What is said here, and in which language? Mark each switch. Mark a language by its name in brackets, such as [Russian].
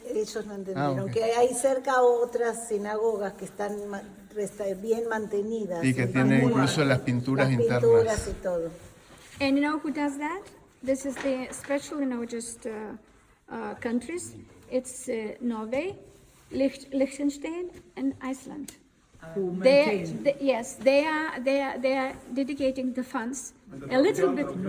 [Spanish] Ellos no entendieron ok. que hay cerca otras sinagogas que están bien mantenidas. Y que y tiene muy- incluso las pinturas las internas. pinturas y todo. [English] And you know who does that? This is the special, just countries. It's Norway, Liechtenstein, and Iceland. Yes, they are dedicating the funds a little bit.